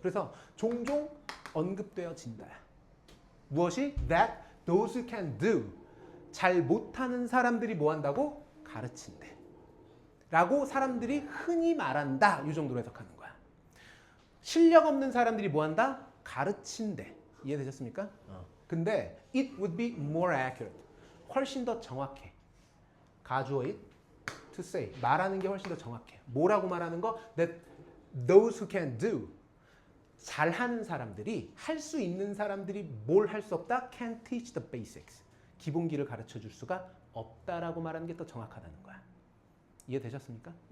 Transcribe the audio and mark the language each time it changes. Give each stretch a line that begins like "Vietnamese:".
Korean: 그래서 종종 언급되어진다. 무엇이?
English: That those who can do.
Korean: 잘 못하는 사람들이 뭐 한다고? 가르친대. 라고 사람들이 흔히 말한다. 이 정도로 해석하는 거야. 실력 없는 사람들이 뭐 한다? 가르친대. 이해되셨습니까? 근데
English: it would be more accurate.
Korean: 훨씬 더 정확해. 가주어
English: it to say.
Korean: 말하는 게 훨씬 더 정확해. 뭐라고 말하는 거?
English: That those who can do.
Korean: 잘하는 사람들이, 할 수 있는 사람들이 뭘 할 수 없다?
English: Can teach the basics.
Korean: 기본기를 가르쳐 줄 수가 없다라고 말하는 게 더 정확하다는 거야. 이해되셨습니까?